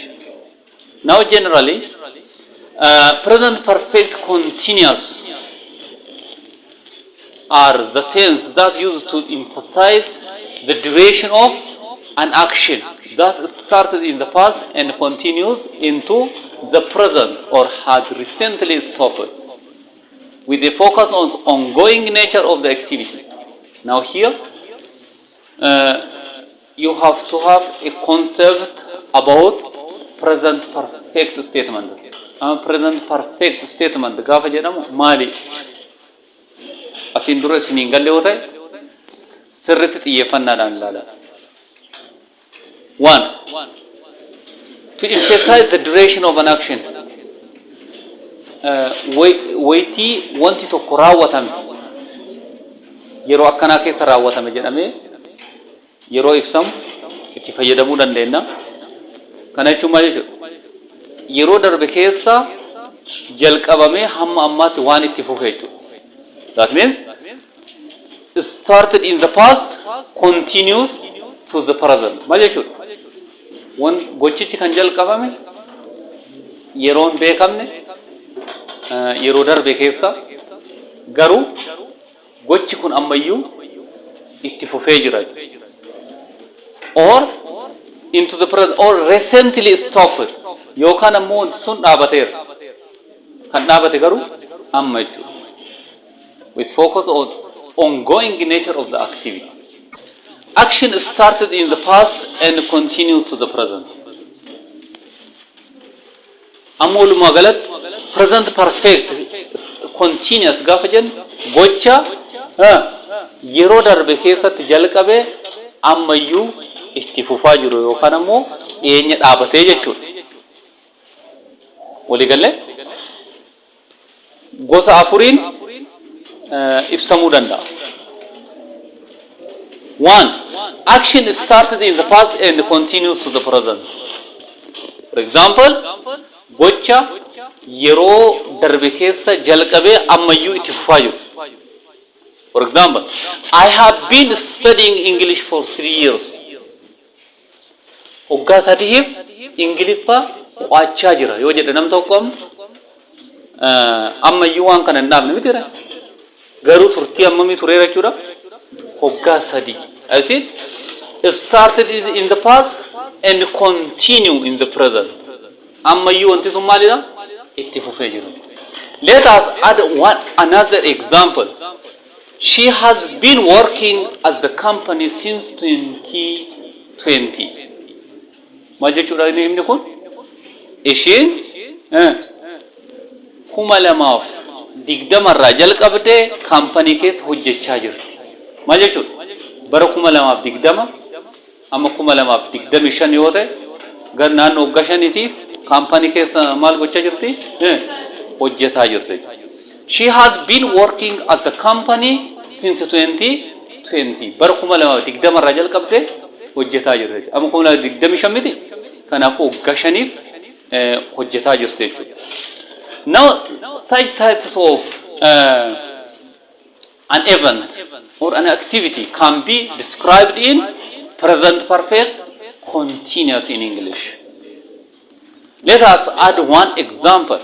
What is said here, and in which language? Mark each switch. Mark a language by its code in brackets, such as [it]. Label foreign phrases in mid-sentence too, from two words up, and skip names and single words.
[en] Now generally, present perfect continuous are the tense that used to emphasize the duration of an action that started in the past and continues into the present or had recently stopped, with a focus on the ongoing nature of the activity. Now here, you have to have a concept about present perfect statement. Present perfect statement [om] gaafa jedhamu maali? Asin dura isiniin galle yoo ta'e sirriitti xiyyeeffannaadhaan ilaala. [en] One, to emphasize the duration of an action. [om] Waitii wanti tokko raawwatame yeroo akkanaa keessa raawwatame jedhamee yeroo ibsamu itti fayyadamuu dandeenya. Kana jechuun maal jechuudha? Yeroo darbe keessa jalqabamee hamma ammaatti waan itti fufee jechuudha. [en] That means it started in the past, continues to the present. [om] Maal jechuudha? Gochichi kan jalqabame yeroon beekamne yeroo darbe keessa garuu gochi kun ammayyuu itti fufee jira. [en] Or into the present or recently stopped. [om] Yookaan ammoo sun dhaabateera. Kan dhaabate garuu amma jechuudha. [en] With focus on ongoing nature of the activity. Action started in the past and continues to the present. [om] Amul magalat [en] present perfect continuous [om] gaafa jennu gocha yeroo darbe keessatti jalqabe ammayyuu itti fufaa jiru yookaan ammoo dhiyeenya dhaabatee jechuudha. Walii galee gosa afuriin ibsamuu danda'a. [en] One, action started in the past and continues to the present. For example, [om] gocha yeroo darbe keessa jalqabee ammayyuu itti fufaa jiru. [en] For example, I have been studying English for 3 years. [om] Waggaa sadiif Ingiliffaa qo'achaa jira yoo jedhe nam tokko ammayyuu waan kana hin dhaabne miti garuu turtii ammamii tureera jechuudha. Waggaa sadii. [en] I see it started in the past and continue in the present. [om] Ammayyuu wanti sun maalidha? Itti fufee jiru. [en] Let us add another example. She has been working at the company since 2020. [om] Maal jechuudha inni himni kun? Ishiin 2020 jalqabdee kaampanii keessa hojjechaa jirti. Maal jechuudha? Bara 2020 amma 2025 yoo ta'e gar naannoo waggaa shaniitiif kaampanii keessa maal gochaa jirti? Hojjetaa jirti. [en] She has been working at the company since 2020. [om] Bara 2020 jalqabdee hojjetaa jirti. Amma 2025 miti. Kanaafuu waggaa shaniif hojjetaa jirti jechuudha. [en] Now, such types of an event or an activity can be described in present perfect continuous in English. Let us add one example.